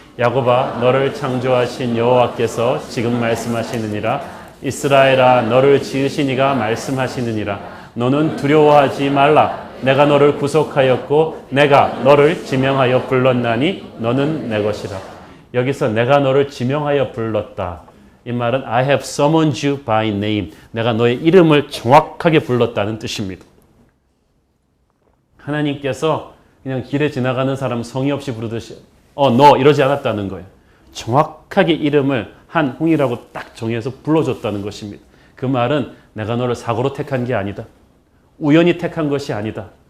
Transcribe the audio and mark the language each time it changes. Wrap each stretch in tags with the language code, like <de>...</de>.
<ko>야곱아 너를 창조하신 여호와께서 지금 말씀하시느니라. 이스라엘아 너를 지으신 이가 말씀하시느니라. 너는 두려워하지 말라. 내가 너를 구속하였고 내가 너를 지명하여 불렀나니 너는 내 것이라. 여기서 내가 너를 지명하여 불렀다. 이 말은</ko> <en>I have summoned you by name.</en> <ko>내가 너의 이름을 정확하게 불렀다는 뜻입니다. 하나님께서 그냥 길에 지나가는 사람 성의 없이 부르듯이 너 이러지 않았다는 거예요. 정확하게 이름을 한홍이라고 딱 정해서 불러줬다는 것입니다. 그 말은 내가 너를 사고로 택한 게 아니다. 우연히 택한 것이 아니다.</ko>